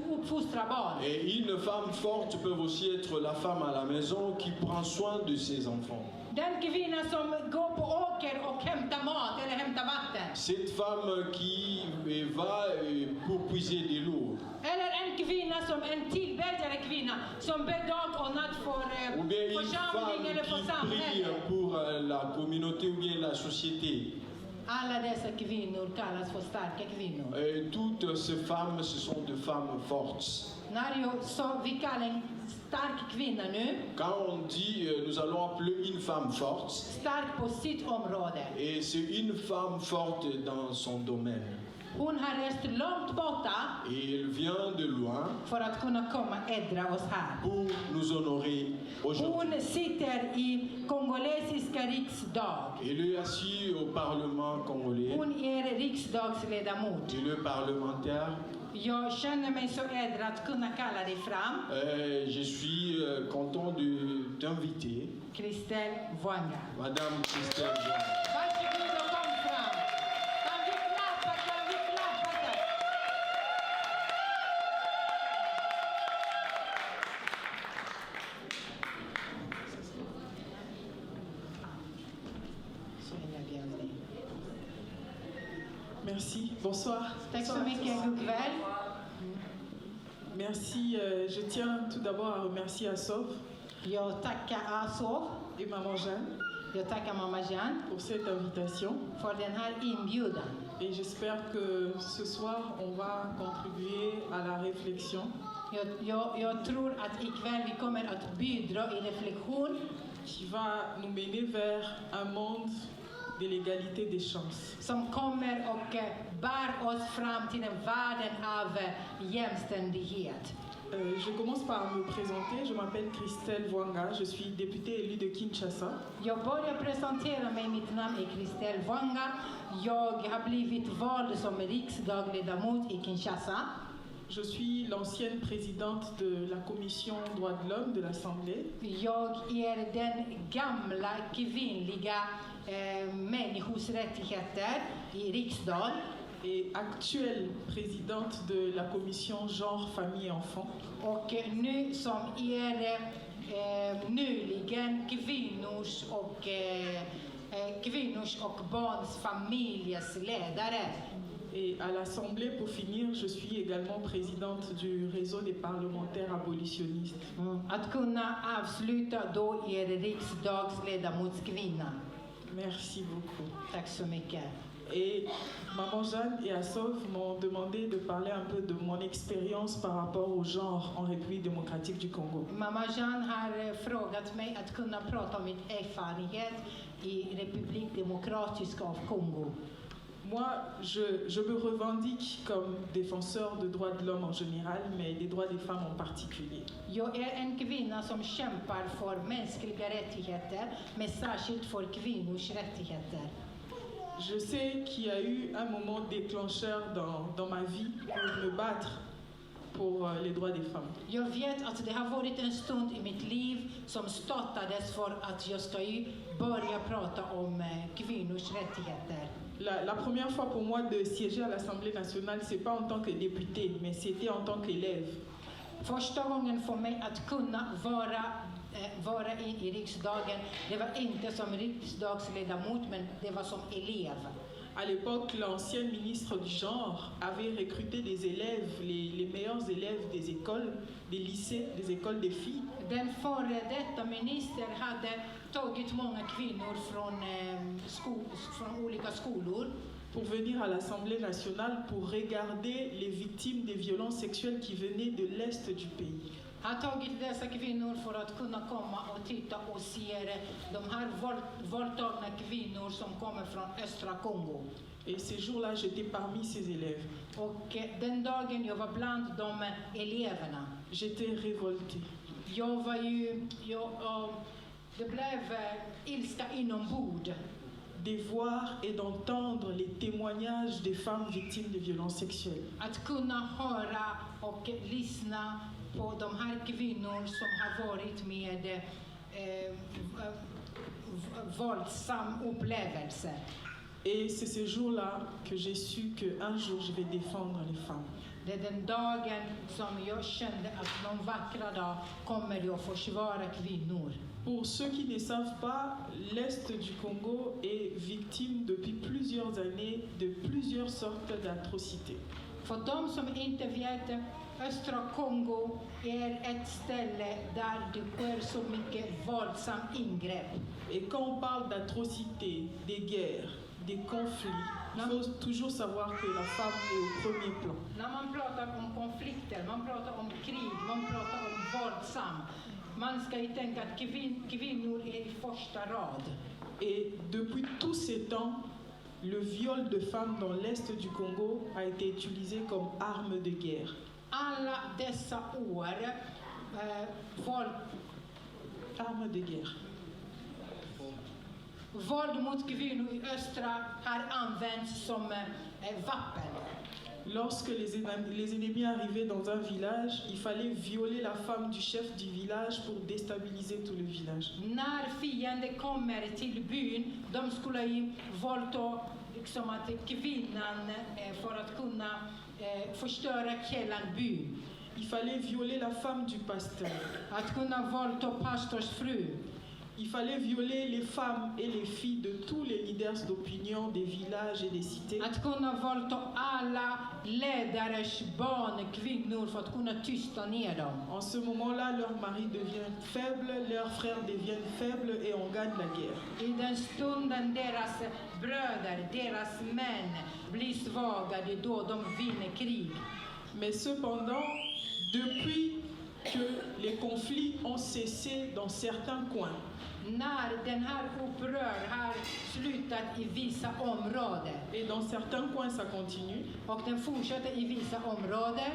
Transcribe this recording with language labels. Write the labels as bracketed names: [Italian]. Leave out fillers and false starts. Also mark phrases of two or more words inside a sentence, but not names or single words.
[Swedish] uppfostra barn. [French] Et une femme forte peut aussi être la femme à la maison qui prend soin de ses enfants. [Swedish] Den kvinna som går på åker och hämtar mat eller hämtar vatten. [French] Cette femme qui va pour puiser de l'eau. [Swedish] Eller en kvinna som en tillbedjare kvinna som ber dag och natt för [French] Ou bien une [Swedish] församling eller för [French] femme qui prie [Swedish] samhället. [French] pour la communauté ou bien la société. [Swedish] Alla dessa kvinnor kallas för starka kvinnor. [French] Et toutes ces femmes, ce sont des femmes fortes. [Swedish] Så vi kallar en stark kvinna nu. [French] Quand on dit, nous allons appeler une femme forte, [Swedish] Stark på sitt område. [French] et c'est une femme forte dans son domaine. [Swedish] Hon har rest långt borta [French] Et elle vient de loin [Swedish] för att kunna komma ädra oss här. [French] pour nous honorer aujourd'hui. [Swedish] Hon sitter i kongolesiska riksdag. [French] Elle est assise au Parlement congolais. [Swedish] Hon är riksdagsledamot. [French] Elle est parlementaire. [Swedish] Jag känner mig så ädra att kunna kalla dig fram. [French] Je suis content de t'inviter, Kristel Vwanga. Madame Christelle Jean. [Swedish] Varsågod och kom fram. Kan vi klappa, kan vi klappa där? Så är jag bjuden. [French] Merci, bonsoir. [Swedish] Tack så mycket, god kväll. [French] Merci, je tiens tout d'abord à remercier Assov [Swedish] Jag tackar Asov. [French] et Maman Jeanne [Swedish] Jag tackar mamma Jeanne [French] pour cette invitation [Swedish] för den här inbjudan. [French] et j'espère que ce soir on va contribuer à la réflexion [Swedish] Jag tror att ikväll vi kommer att bidra i reflektion [French] qui va nous mener vers un monde de l'égalité des chances. [Swedish] som kommer och bär oss fram till en världen av jämställdhet. [French] Je commence par me présenter, je m'appelle Christelle Vwanga, je suis députée élue de Kinshasa. [Swedish] Jag börjar presentera mig, mitt namn är Kristel Vwanga. Jag har blivit vald som riksdagsledamot i Kinshasa. [French] Je suis l'ancienne présidente de la commission droits de l'homme de l'Assemblée. [Swedish] Jag är den gamla kvinnliga människors rättigheter i riksdagen. [French] Et actuelle présidente de la commission genre, famille et enfants. [Swedish] Och nu som är nyligen kvinnors och barns familjers ledare. [French] Et à l'Assemblée, pour finir, je suis également présidente du réseau des parlementaires abolitionnistes. [Swedish] Att kunna avsluta då är riksdagsledamotskvinna. [French] Merci beaucoup. [Swedish] Tack så mycket. [French] Et Maman Jeanne et Assov m'ont demandé de parler un peu de mon expérience par rapport au genre en République démocratique du Congo. [Swedish] Mamma Jeanne har frågat mig att kunna prata om min erfarenhet i Republik Demokratiska av Kongo. [French] Moi, je me revendique comme défenseur de droits de l'homme en général, mais des droits des femmes en particulier. [Swedish] Jag är en kvinna som kämpar för mänskliga rättigheter, men särskilt för kvinnors rättigheter. [French] Je sais qu'il y a eu un moment déclencheur dans ma vie pour me battre pour les droits des femmes. [Swedish] Jag vet att det har varit en stund i mitt liv som startades för att jag ska börja prata om kvinnors rättigheter. [French] La première fois pour moi de siéger à l'Assemblée nationale, c'est pas en tant que députée, mais c'était en tant qu'élève. [Swedish] Första gången för mig att kunna vara i riksdagen, det var inte som riksdagsledamot, men det var som elev. [French] À l'époque, l'ancien ministre du genre avait recruté des élèves, les meilleurs élèves des écoles, des lycées, des écoles des filles. [Swedish] Den före detta minister hade tagit många kvinnor från olika skolor [French] pour venir à l'Assemblée nationale pour regarder les victimes des violences sexuelles qui venaient de l'Est du pays. [Swedish] har tagit dessa kvinnor för att kunna komma och titta och se de här våldtagna kvinnor som kommer från östra Kongo. [French] Et ces jours-là, j'étais parmi ces élèves. [Swedish] Och den dagen jag var bland de eleverna. [French] J'étais révoltée. [Swedish] Det blev ilska inombords. [French] De voir et d'entendre les témoignages des femmes victimes de violences sexuelles. [Swedish] Att kunna höra och lyssna på de här kvinnor som har varit med våldsam upplevelse. [French] Et c'est ce jour-là que j'ai su qu'un jour je vais défendre les femmes. [Swedish] Det är den dagen som jag kände att någon vackra dag kommer jag försvara kvinnor. [French] Pour ceux qui ne savent pas, l'Est du Congo est victime depuis plusieurs années de plusieurs sortes d'atrocités. [Swedish] För de som inte vet, östra Kongo är ett ställe där det sker så mycket våldsam ingrepp. [French] Et quand on parle d'atrocités, des guerres, des conflits, il faut toujours savoir que la femme est au premier plan. [Swedish] När man pratar om konflikter, man pratar om krig, man pratar om våldsam, man ska ju tänka att kvinnor är i första rad. [French] Et depuis tous ces temps, le viol de femmes dans l'Est du Congo a été utilisé comme arme de guerre. [Swedish] Alla dessa år, [French] Arme de guerre. [Swedish] våld mot kvinnor i östra har använts som vapen. [French] Lorsque les ennemis arrivaient dans un village, il fallait violer la femme du chef du village pour déstabiliser tout le village. [Swedish] När fienden kommer till byn, de skulle ju våldta liksom att kvinnan för att kunna förstöra hela byn. [French] Il fallait violer la femme du pasteur. [Swedish] Att kunna våldta pastors fru. [French] Il fallait violer les femmes et les filles de tous les leaders d'opinion des villages et des cités. [Swedish] Att kunna våldta alla ledares barn, kvinnor för att kunna tysta ner dem. [French] En ce moment-là, leur mari devient faible, leurs frères deviennent faibles et on gagne la guerre. [Swedish] I den stunden deras bröder, deras män blir svaga, det är då de vinner krig. [French] Mais cependant, depuis que les conflits ont cessé dans certains coins, [Swedish] När den här upprör har slutat i vissa områden [French] et dans certains coins ça continue, [Swedish] och den fortsätter i vissa områden,